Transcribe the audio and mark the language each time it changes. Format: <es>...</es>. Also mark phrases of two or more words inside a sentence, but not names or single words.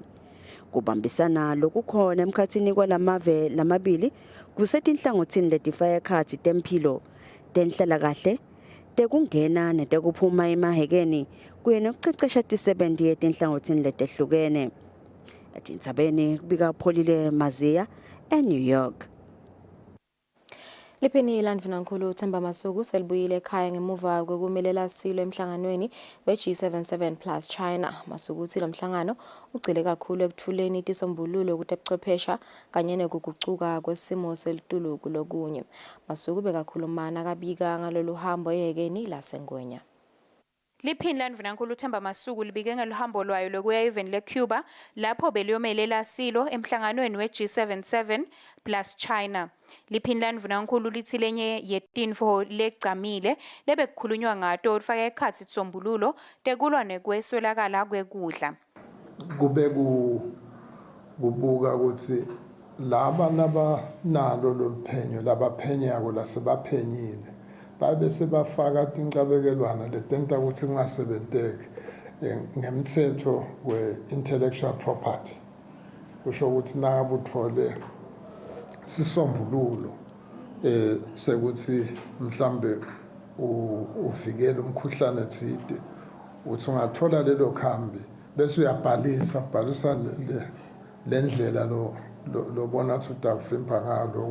<ss>Kubambisana lokukhona emkhatsini kwalamave lamabili kusetinhlangothini letifaya khatsi temphilo, tenhlalakahle, tekungena netekuphuma emahekeni kuye nokucecesha tisebenti yetinhlangothini letehlukene. Etindzabeni kubika Pholile Maziya eNew York. Liphini landvinankulu Themba Masuku selibuyile ekhaya ngemuva kwekumelela silo emhlanganweni we-G77 plus China. Masuku uthi lo mhlangano ugcile kakhulu ekuthuleni tisombululo kutebuchwephesha kanye nekugucuka kwesimo selitulu kulokunye. Masuku bekakhulumana kabika ngalolu hambo ehekeni laseNgwenya. Liphini landvinankulu Themba Masuku libike ngeluhambo lwayo lokuya even leCuba lapho beliyomelela silo emhlanganweni we-G77 plus China. Liphini landvinankulu lithi lenye yetinfo legcamile lebekukhulunywa ngato olufaka ekhatsi tisombululo tekulwa nekweswelakala kwekudla. Kube kubuka ukuthi laba nabanalo loluphenyo labaphenyako lasebaphenyile babe sebafaka tincabekelwana letenta ukuthi kungasebenteki ngemthetho we-</ss> <en>intellectual property.</en> <ss>Kusho ukuthi nakabe uthole sisombululo sekuthi mhlambe uvikele umkhuhlane thide uthi ungathola lelo khambi bese uyabhalisa lendlela lobona ukuthi utakuvimba ngalo.</ss>